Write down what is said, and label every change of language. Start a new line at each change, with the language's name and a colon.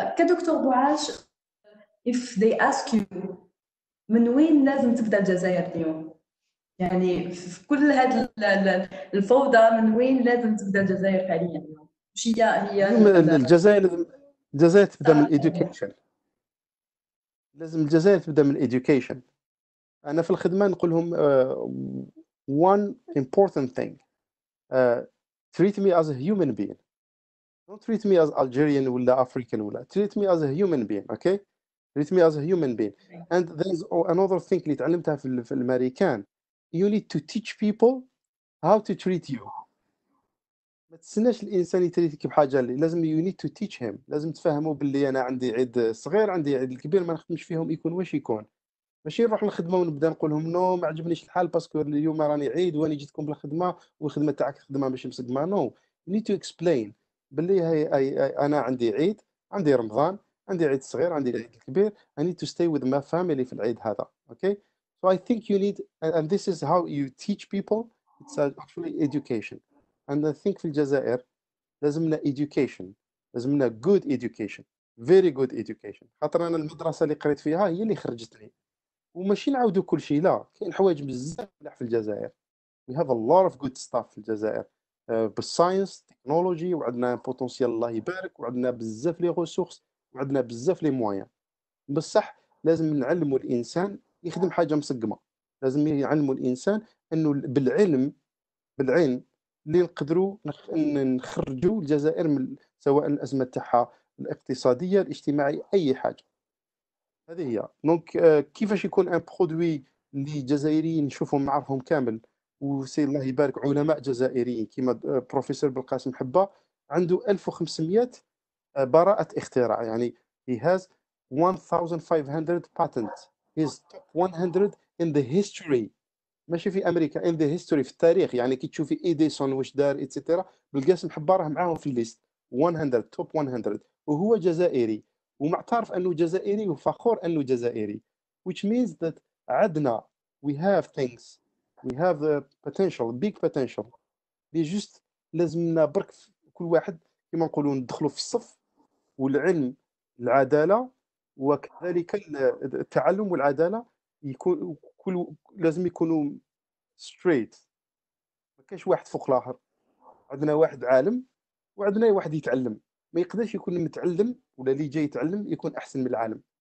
Arabic: كدكتور بوعاش
English: if they ask you
Arabic: من وين لازم تبدا الجزائر اليوم؟ يعني في كل هذه الفوضى من وين لازم تبدا الجزائر حاليا اليوم؟ وش هي الجزائر تبدا من الإديوكيشن. لازم الجزائر تبدا من الإديوكيشن. انا في الخدمه نقول لهم
English: one important thing, treat me as a human being, don't treat me as Algerian
Arabic: ولا
English: African ولا treat me as a human being. okay, treat me as a human being. and there's another thing
Arabic: اللي تعلمتها في الامريكان,
English: you need to teach people how to treat you.
Arabic: ما تستناش الانسان يتريتك بحاجه اللي لازم
English: you need to teach him.
Arabic: لازم تفهموا باللي انا عندي عيد صغير عندي عيد الكبير، ما نخدمش فيهم يكون واش يكون. ماشي نروح للخدمه ونبدا نقول لهم نو ما عجبنيش الحال باسكو اليوم راني عيد وانا جيتكم بالخدمه والخدمه تاعك خدمه ماشي مسقمه. نو
English: you need to explain
Arabic: باللي هي انا عندي عيد، عندي رمضان، عندي عيد صغير، عندي العيد الكبير.
English: I need to stay with my family
Arabic: في العيد هذا.
English: okay, so I think you need, and this is how you teach people. It's actually education. and I think
Arabic: في الجزائر لازمنا
English: education، لازمنا good education, very good education.
Arabic: خاطر انا المدرسه اللي قريت فيها هي اللي خرجتني، وماشي نعاودوا كل شيء، لا كاين حوايج بزاف ملاح في الجزائر.
English: we have a lot of good stuff
Arabic: في الجزائر بالساينس تكنولوجي، وعندنا بوتنسيال الله يبارك، وعندنا بزاف لي ريسورس، وعندنا بزاف لي مويان. بصح لازم نعلموا الانسان يخدم حاجه مسقمه. لازم يعلموا الانسان انه بالعلم اللي نقدروا نخرجوا الجزائر من سواء الازمه تاعها الاقتصاديه الاجتماعيه اي حاجه. هذه هي دونك كيفاش يكون ان برودوي اللي جزائريين نشوفهم نعرفهم كامل، وسي الله يبارك علماء جزائريين كيما بروفيسور بالقاسم حبه عنده 1500 براءة اختراع. يعني
English: he has 1500 patents. he's top 100 in the history،
Arabic: ماشي في امريكا
English: in the history
Arabic: في التاريخ. يعني كي تشوفي ايديسون واش دار اتسيتيرا، بالقاسم حبه راه معاهم في الليست 100 توب 100، وهو جزائري ومعترف انه جزائري وفخور انه جزائري.
English: which means that
Arabic: عندنا
English: we have things, we have a potential, big potential.
Arabic: اللي جست لازمنا برك كل واحد كما نقولوا ندخلوا في الصف، والعلم العداله وكذلك التعلم والعداله يكون لازم يكونوا ستريت، ما كاينش واحد فوق الآخر، عندنا واحد عالم وعندنا واحد يتعلم، ما يقدرش يكون المتعلم ولا اللي جاي يتعلم يكون أحسن من العالم.